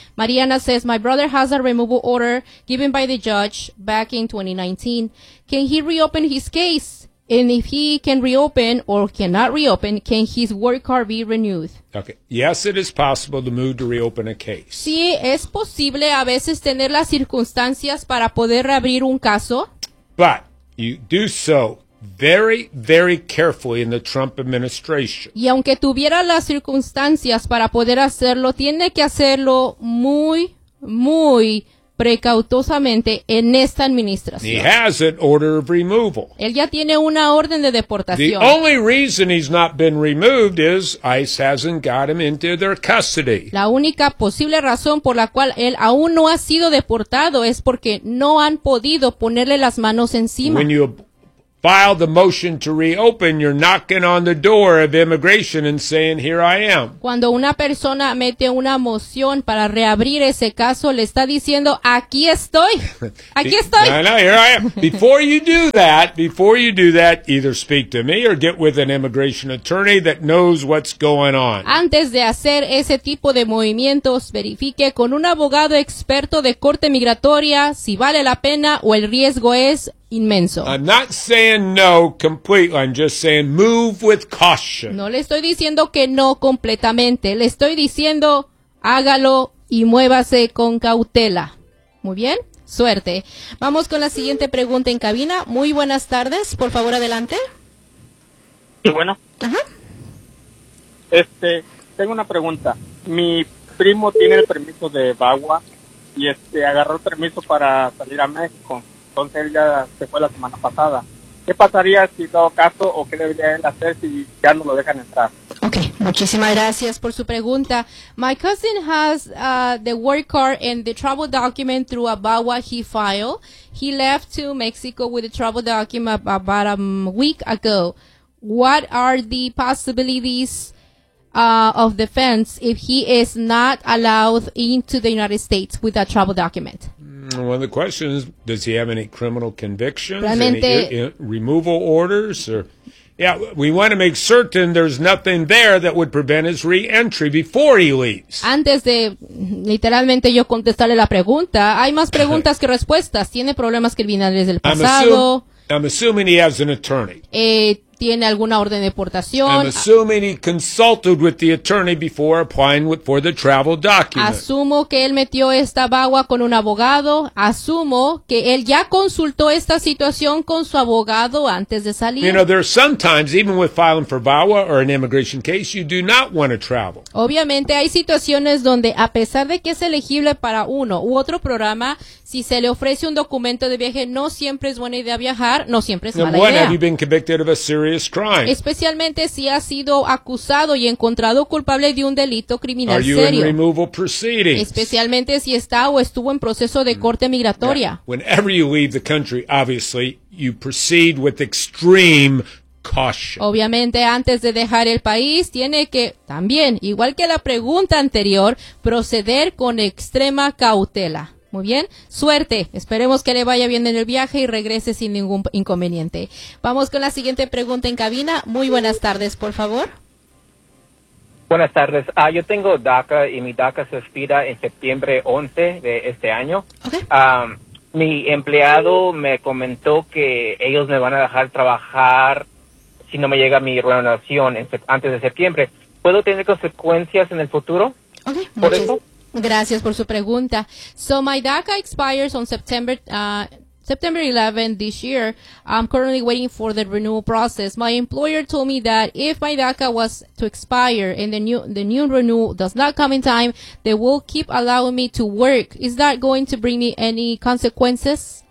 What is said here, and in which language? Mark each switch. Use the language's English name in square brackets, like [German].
[English] Mariana says, my brother has a removal order given by the judge back in 2019, can he reopen his case? And if he can reopen or cannot reopen, can his work card be renewed? Okay. Yes, it is possible to move to reopen a case. [Spanish] Sí, es posible a veces tener las circunstancias para poder reabrir un caso. [English] But you do so very, very carefully in the Trump administration. [Spanish] Y aunque tuviera las circunstancias para poder hacerlo, tiene que hacerlo muy, muy precautosamente en esta administración. [English] He has an order of removal. [Spanish] Él ya tiene una orden de deportación. [English] The only reason he's not been removed is ICE hasn't got him into their custody. [Spanish] La única posible razón por la cual él aún no ha sido deportado es porque no han podido ponerle las manos encima. [English] When you file the motion to reopen, you're knocking on the door of immigration and saying, here I am. [Spanish] Cuando una persona mete una moción para reabrir ese caso, le está diciendo, aquí estoy, aquí estoy. [English] No, here I am. Before you do that, either speak to me or get with an immigration attorney that knows what's going on. [Spanish] Antes de hacer ese tipo de movimientos, verifique con un abogado experto de corte migratoria si vale la pena o el riesgo es inmenso. [English] I'm not saying no completely, I'm just saying move with caution. [Spanish] No le estoy diciendo que no completamente, le estoy diciendo hágalo y muévase con cautela. Muy bien, suerte. Vamos con la siguiente pregunta en cabina. Muy buenas tardes, por favor, adelante. Sí, bueno. Ajá. Tengo una pregunta. Mi primo tiene el permiso de VAWA y agarró el permiso para salir a México. Entonces él ya se fue la semana pasada. ¿Qué pasaría si dado caso o qué debería él hacer si ya no lo dejan entrar? Okay, muchísimas gracias por su pregunta. [English] My cousin has the work card and the travel document through a VAWA he filed. He left to Mexico with the travel document about a week ago. What are the possibilities of defense if he is not allowed into the United States with a travel document? One of the questions, does he have any criminal convictions, removal orders? We want to make certain there's nothing there that would prevent his re-entry before he leaves. [Spanish] Antes de, literalmente, yo contestarle la pregunta, hay más preguntas que respuestas. ¿Tiene problemas criminales del pasado? [English] I'm assuming he has an attorney. [Spanish] ¿Tiene alguna orden de deportación? [English] I'm assuming he consulted with the attorney before applying for the travel document. [Spanish] Asumo que él metió esta VAWA con un abogado. Asumo que él ya consultó esta situación con su abogado antes de salir. [English] You know, there are sometimes, even with filing for VAWA or an immigration case, you do not want to travel. [Spanish] Obviamente hay situaciones donde, a pesar de que es elegible para uno u otro programa, si se le ofrece un documento de viaje, no siempre es buena idea viajar, no siempre es mala idea. [English] Have you been convicted of a serious crime? [Spanish] Especialmente si ha sido acusado y encontrado culpable de un delito criminal serio. [English] Are you in removal proceedings? [Spanish] Especialmente si está o estuvo en proceso de corte migratoria. [English] Yeah. Whenever you leave the country, obviously, you proceed with extreme caution. [Spanish] Obviamente, antes de dejar el país, tiene que también, igual que la pregunta anterior, proceder con extrema cautela. Muy bien, suerte. Esperemos que le vaya bien en el viaje y regrese sin ningún inconveniente. Vamos con la siguiente pregunta en cabina. Muy buenas tardes, por favor. Buenas tardes. Yo tengo DACA y mi DACA se expira en septiembre 11 de este año. Okay. Mi empleado me comentó que ellos me van a dejar trabajar si no me llega mi renovación antes de septiembre. ¿Puedo tener consecuencias en el futuro? Okay. Por eso. Gracias por su pregunta. [English] So my DACA expires on September 11 this year. I'm currently waiting for the renewal process. My employer told me that if my DACA was to expire and the new renewal does not come in time, they will keep allowing me to work. Is that going to bring me any consequences?